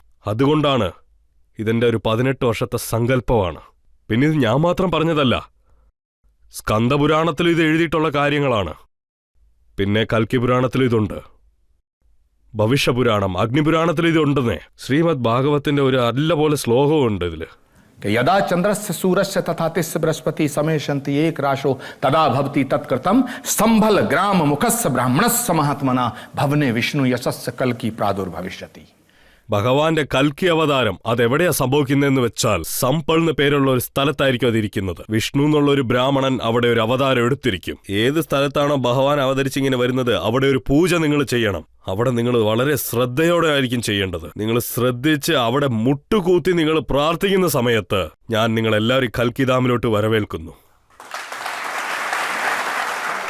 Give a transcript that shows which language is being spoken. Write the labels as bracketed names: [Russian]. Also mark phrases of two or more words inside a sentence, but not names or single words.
[Malayalam] അതുകൊണ്ടാണ് ഇതിന്റെ ഒരു 18 വർഷത്തെ സങ്കല്പമാണ്. പിന്നെ ഇത് ഞാൻ മാത്രം പറഞ്ഞതല്ല, സ്കന്ദപുരാണത്തിൽ ഇത് എഴുതിയിട്ടുള്ള കാര്യങ്ങളാണ്. പിന്നെ കൽക്കി പുരാണത്തിൽ ഇതുണ്ട്, ഭവിഷ്യപുരാണം, അഗ്നിപുരാണത്തിൽ ഇതുണ്ടെന്നേ. ശ്രീമദ് ഭാഗവത്തിന്റെ ഒരു അല്ല പോലെ ശ്ലോകമുണ്ട് ഇതില്. [Sanskrit] यदा चंद्रस्य सूरस्य तथा तिस्य बृहस्पति समेशन्ति एक राशो तदा भवति तत्कृतं संभल ग्राम मुखस्य ब्राह्मणस्य महात्मना भवने विष्णु यशस्य कल्की प्रादुर्भविष्यति. [Malayalam] ഭഗവാന്റെ കൽക്കി അവതാരം അതെവിടെയാ സംഭവിക്കുന്നതെന്ന് വെച്ചാൽ സംപൾ എന്ന് പേരുള്ള ഒരു സ്ഥലത്തായിരിക്കും അതിരിക്കുന്നത്. വിഷ്ണു എന്നുള്ള ഒരു ബ്രാഹ്മണൻ അവിടെ ഒരു അവതാരം എടുത്തിരിക്കും. ഏത് സ്ഥലത്താണോ ഭഗവാൻ അവതരിച്ചിങ്ങനെ വരുന്നത് അവിടെ ഒരു പൂജ നിങ്ങൾ ചെയ്യണം. അവിടെ നിങ്ങൾ വളരെ ശ്രദ്ധയോടെ ആയിരിക്കും ചെയ്യേണ്ടത്. നിങ്ങൾ ശ്രദ്ധിച്ച് അവിടെ മുട്ടുകൂത്തി നിങ്ങൾ പ്രാർത്ഥിക്കുന്ന സമയത്ത് ഞാൻ നിങ്ങളെല്ലാവരും കൽക്കിധാമിലോട്ട് വരവേൽക്കുന്നു.